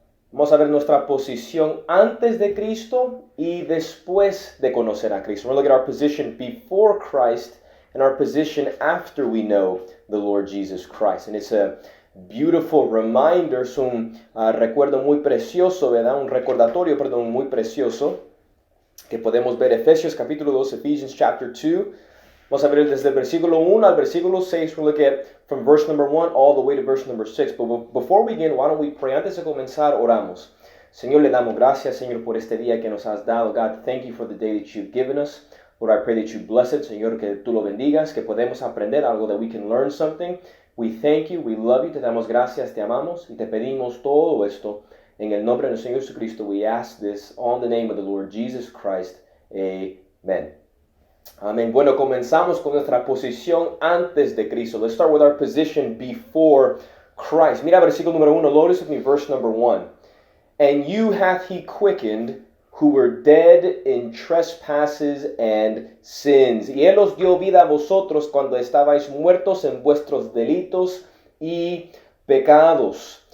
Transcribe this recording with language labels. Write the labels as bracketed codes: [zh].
[es] Vamos a ver nuestra posición antes de Cristo y después de conocer a Cristo. [en] We're going to look at our position before Christ and our position after we know the Lord Jesus Christ. And it's a beautiful reminder, [es] es un recuerdo muy precioso, ¿verdad? Un recordatorio, perdón, muy precioso que podemos ver Efesios capítulo 2, [en] Ephesians chapter 2. [es] Vamos a ver desde el versículo 1 al versículo 6. [en] We'll look at from verse number 1 all the way to verse number 6. But before we begin, why don't we pray? [es] Antes de comenzar, oramos. Señor, le damos gracias, Señor, por este día que nos has dado. [en] God, thank you for the day that you've given us. Lord, I pray that you bless it. [es] Señor, que tú lo bendigas, que podemos aprender algo, [en] that we can learn something. We thank you, we love you, [es] te damos gracias, te amamos y te pedimos todo esto. En el nombre del Señor Jesucristo, [en] we ask this on the name of the Lord Jesus Christ. Amen. Amén. [es] Bueno, comenzamos con nuestra posición antes de Cristo. [en] Let's start with our position before Christ. [es] Mira versículo número 1. [en] Notice with me verse number 1. And you hath he quickened who were dead in trespasses and sins. [es] Y él os dio vida a vosotros cuando estabais muertos en vuestros delitos y pecados.